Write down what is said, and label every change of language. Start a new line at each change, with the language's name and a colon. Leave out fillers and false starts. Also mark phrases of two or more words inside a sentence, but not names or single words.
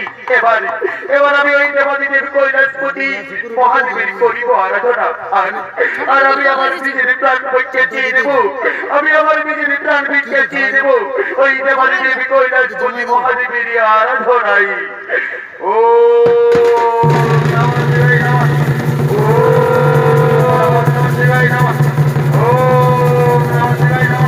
Bangla: এবার এবার আমি ওই দেবাদি দেবী কৈলাসপতি মহাদেবের করিব আরাধনা। আর আমি আমার নিজের প্রাণ ভিক্ষে চেয়ে দেব। আমি আমার নিজের প্রাণ ভিক্ষে চেয়ে দেব ওই দেবাদি দেবী কৈলাসপতি মহাদেবের আরাধনায়।
Sanskrit: ও নমঃ শিবায় নমঃ। ওম নমঃ শিবায় নমঃ। ওম নমঃ শিবায় নমঃ।